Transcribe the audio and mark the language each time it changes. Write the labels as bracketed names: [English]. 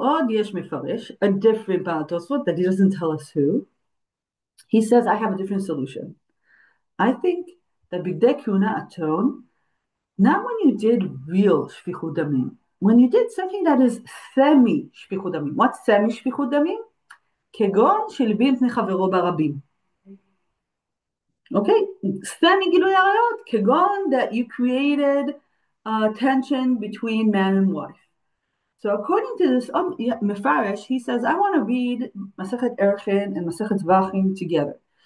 [English] Od yesh mefarish, a different Baal Tosfot that he doesn't tell us who. He says, I have a different solution. I think that bigdei kuna atone, not when you did real shfichut damim, when you did something that is semi shfichut damim. What's semi shfichut damim? [Hebrew] כגון שלבי מפני חברו ברבים. [English] Okay, semi גילוי עריות, כגון that you created tension between man and wife. So according to this Mefarish, he says, I want to read Masechet Erchin and Masechet Zevachim together.